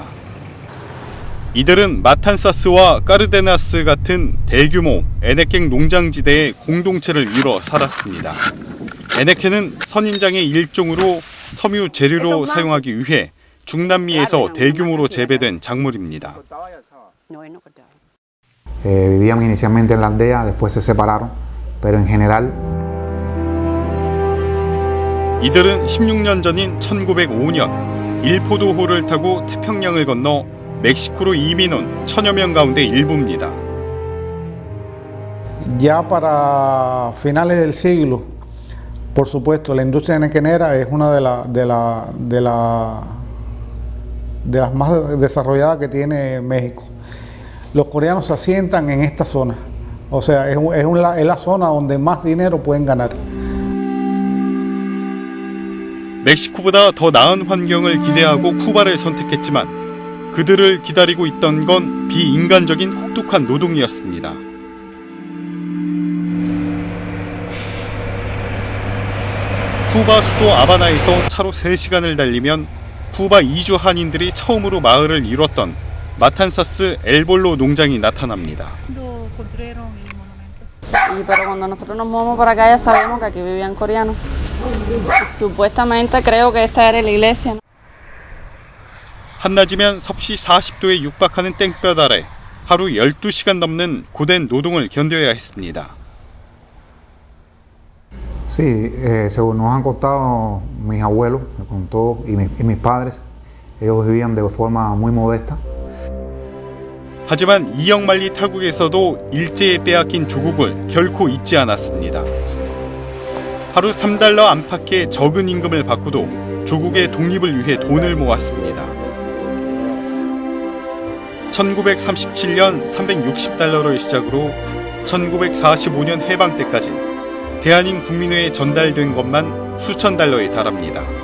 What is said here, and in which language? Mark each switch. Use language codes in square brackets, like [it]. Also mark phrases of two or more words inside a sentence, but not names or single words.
[ko] 이들은 마탄사스와 까르데나스 같은 대규모 에네켄 농장지대의 공동체를 이뤄 살았습니다. 에네켄은 선인장의 일종으로 섬유 재료로 사용하기 위해 중남미에서 대규모로 재배된 작물입니다. [es] Vivían inicialmente en la aldea, después se separaron, pero en general. [ko] 이들은 16년 전인 1905년 일포도호를 타고 태평양을 건너 멕시코로 이민 온 천여 명 가운데 일부입니다. [es] Ya para finales del siglo, por supuesto, la industria enequenera es una de las más desarrolladas que tiene México. Los coreanos se asientan en esta zona, o sea, es la zona donde más dinero pueden ganar. [ko] 멕시코보다 더 나은 환경을 기대하고 쿠바를 선택했지만 그들을 기다리고 있던 건 비인간적인 혹독한 노동이었습니다. 쿠바 수도 아바나에서 차로 3시간을 달리면 쿠바 이주 한인들이 처음으로 마을을 이뤘던 마탄사스 엘볼로 농장이 나타납니다. [es] Pero cuando nosotros nos movemos para acá ya sabemos que aquí vivían coreanos. Supuestamente creo que esta era la iglesia. [ko] 한낮이면 섭씨 40도에 육박하는 땡볕 아래 하루 12시간 넘는 고된 노동을 견뎌야 했습니다. [es] Sí, según nos han contado mis abuelos, me contó, y mis padres, ellos vivían de forma muy modesta. [ko] 하지만 이영만리 타국에서도 일제에 빼앗긴 조국을 결코 잊지 않았습니다. 하루 3달러 안팎의 적은 임금을 받고도 조국의 독립을 위해 돈을 모았습니다. 1937년 360달러를 시작으로 1945년 해방 때까지 대한인 국민회에 전달된 것만 수천 달러에 달합니다.